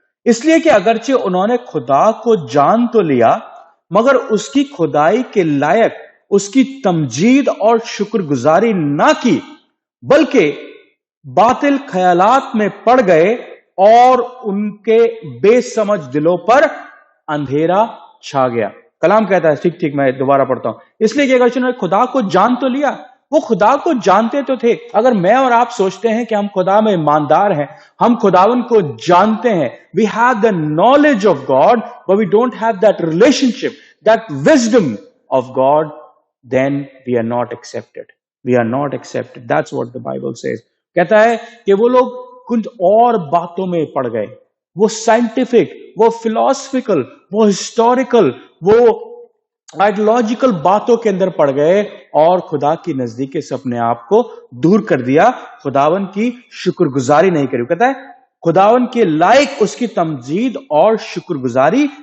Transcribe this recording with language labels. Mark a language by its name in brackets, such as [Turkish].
[Urdu] اس لیے کہ اگرچہ انہوں نے خدا کو جان تو لیا مگر اس کی خدائی کے لائق اس کی تمجید اور شکر گزاری نہ کی، بلکہ باطل خیالات میں پڑ گئے اور ان کے بے سمجھ دلوں پر اندھیرا چھا گیا. کلام کہتا ہے، ٹھیک میں دوبارہ پڑھتا ہوں. اس لیے کہ اگر انہوں نے خدا کو جان تو لیا، وہ خدا کو جانتے تو تھے. اگر میں اور آپ سوچتے ہیں کہ ہم خدا میں ایماندار ہیں، ہم خداون کو جانتے ہیں، [English] we have the knowledge of God but we don't have that relationship, that wisdom of God, then we are not accepted. We are not accepted. That's what the Bible says. [Urdu] کہتا ہے کہ وہ لوگ کچھ اور باتوں میں پڑ گئے، وہ سائنٹیفک، وہ فلاسفیکل، وہ ہسٹوریکل، وہ آئیڈیولوجیکل باتوں کے اندر پڑ گئے اور خدا کی نزدیکی سے اپنے آپ کو دور کر دیا. خداون کی شکر گزاری نہیں کری. کہتا ہے خداون کے لائق اس کی تمجید اور شکر گزاری